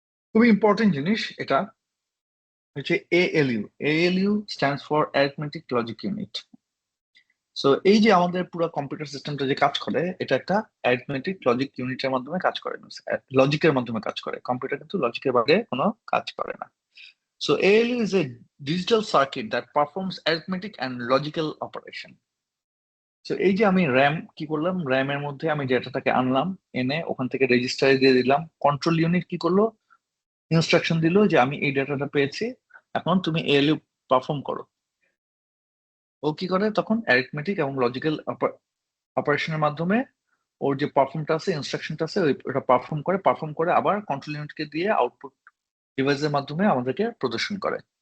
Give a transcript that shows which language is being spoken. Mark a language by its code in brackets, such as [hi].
[bn] খুবই ইম্পর্টেন্ট জিনিস এটা হচ্ছে ALU। ALU stands for arithmetic logic unit. So এই যে আমাদের পুরো কম্পিউটার সিস্টেমটা যে কাজ করে, এটা একটা অ্যারিথমেটিক লজিক ইউনিটের মাধ্যমে কাজ করে, লজিকের মাধ্যমে কাজ করে। কম্পিউটার কিন্তু লজিকের বাইরে কোনো কাজ করে না। [en] So ALU is a digital circuit that performs arithmetic and logical operation. [bn] So এই যে আমি র্যাম কি করলাম, র্যামের মধ্যে আমি ডেটাটাকে আনলাম, এনে ওখান থেকে রেজিস্টারে দিয়ে দিলাম। কন্ট্রোল ইউনিট কি করলো? ইনস্ট্রাকশন দিল যে আমি এই ডেটাটা পেয়েছি, এখন তুমি ALU পারফর্ম করো। ও কি করে তখন? অ্যারিথমেটিক এবং লজিক্যাল অপারেশনের মাধ্যমে ওর যে পারফর্মটা আছে, ইনস্ট্রাকশনটা আছে, ওটা পারফর্ম করে আবার কন্ট্রোল ইউনিটকে দিয়ে আউটপুট ডিভাইসের মাধ্যমে আমাদেরকে প্রদর্শন করে।